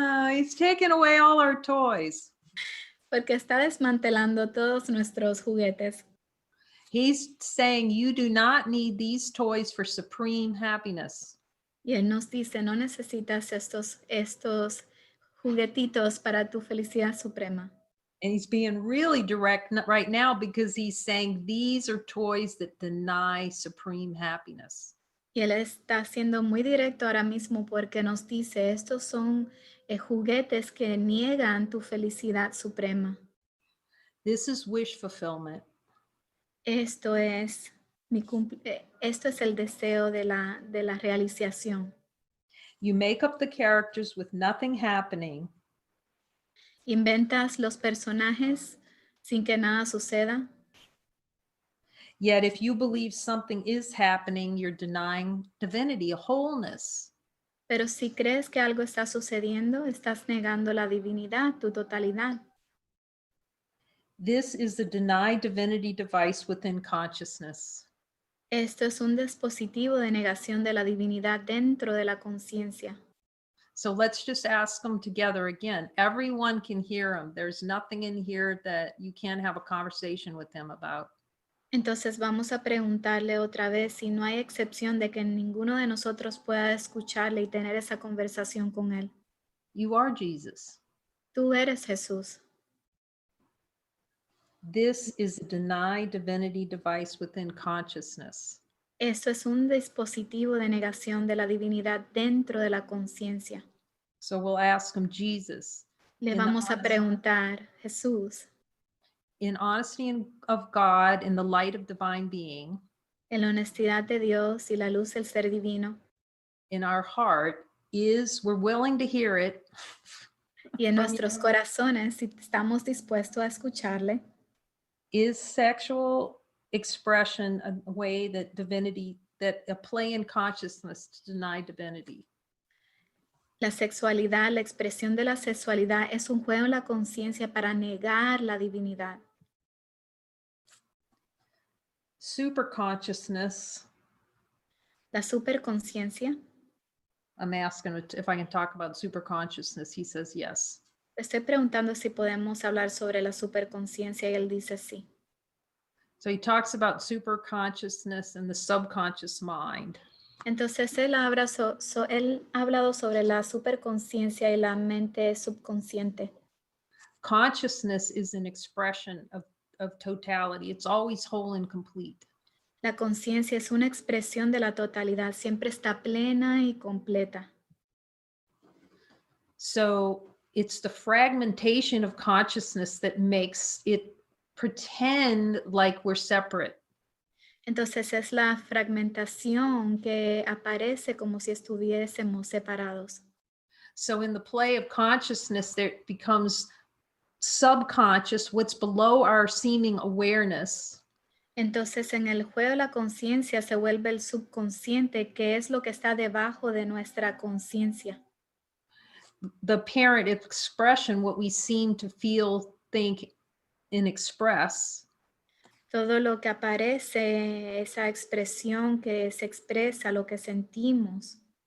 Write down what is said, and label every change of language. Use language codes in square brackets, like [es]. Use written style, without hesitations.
[en] He's taking away all our toys. [es] Porque está desmantelando todos nuestros juguetes. [en] He's saying you do not need these toys for supreme happiness. [es] Y Él nos dice, no necesitas estos juguetitos para tu felicidad suprema. [en] And he's being really direct right now because he's saying these are toys that deny supreme happiness. [es] Y Él está siendo muy directo ahora mismo porque nos dice, estos son juguetes que niegan tu felicidad suprema. [en] This is wish fulfillment. [es] Esto es esto es el deseo de la realización. [en] You make up the characters with nothing happening. [es] Inventas los personajes sin que nada suceda. [en] Yet if you believe something is happening, you're denying divinity, a wholeness. [es] Pero si crees que algo está sucediendo, estás negando la divinidad, tu totalidad. [en] This is the denied divinity device within consciousness. [es] Esto es un dispositivo de negación de la divinidad dentro de la conciencia. [en] So let's just ask them together again. Everyone can hear them. There's nothing in here that you can't have a conversation with them about. [es] Entonces vamos a preguntarle otra vez si no hay excepción de que ninguno de nosotros pueda escucharle y tener esa conversación con él. [en] You are Jesus. [es] Tú eres Jesús. [en] This is a denied divinity device within consciousness. [es] Esto es un dispositivo de negación de la divinidad dentro de la conciencia. [en] So we'll ask him, Jesus. [es] Le vamos a preguntar, Jesús, [en] in honesty of God, in the light of divine being, [es] en la honestidad de Dios y la luz del ser divino, [en] in our heart, we're willing to hear it. [es] Y en nuestros corazones, si estamos dispuestos a escucharle, [en] is sexual expression a way that a play in consciousness to deny divinity? [es] La sexualidad, la expresión de la sexualidad es un juego en la conciencia para negar la divinidad. [en] Superconsciousness. [es] La superconciencia. [en] I'm asking if I can talk about superconsciousness. He says yes. [es] Estoy preguntando si podemos hablar sobre la superconciencia y él dice sí. [en] So he talks about superconsciousness and the subconscious mind. [es] Entonces él ha hablado sobre la superconciencia y la mente subconsciente. [en] Consciousness is an expression of totality. It's always whole and complete. [es] La conciencia es una expresión de la totalidad, siempre está plena y completa. [en] So it's the fragmentation of consciousness that makes it pretend like we're separate. [es] Entonces es la fragmentación que aparece como si estuviésemos separados. [en] So in the play of consciousness, there becomes subconscious, what's below our seeming awareness. [es] Entonces en el juego de la conciencia se vuelve el subconsciente, que es lo que está debajo de nuestra conciencia. [en] The apparent expression, what we seem to feel, think, and express. [es] Todo lo que aparece, esa expresión que se expresa, lo que sentimos.